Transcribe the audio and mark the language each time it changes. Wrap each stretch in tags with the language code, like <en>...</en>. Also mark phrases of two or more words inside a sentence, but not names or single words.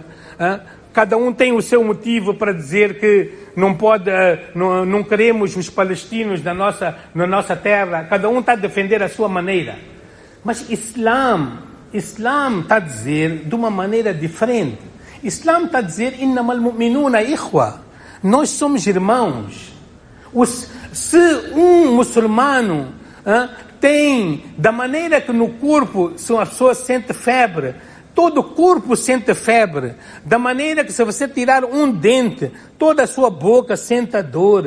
<pt>Cada um tem o seu motivo para dizer que não queremos os palestinos na nossa terra. Cada um está a defender a sua maneira. Mas Islam está a dizer de uma maneira diferente. Islam está a dizer</pt> <ar>إنما المؤمنون إخوة.</ar> <pt>Nós somos irmãos. Se um muçulmano tem, da maneira que no corpo a pessoa sente febre, todo o corpo sente febre, da maneira que se você tirar um dente, toda a sua boca sente a dor.</pt>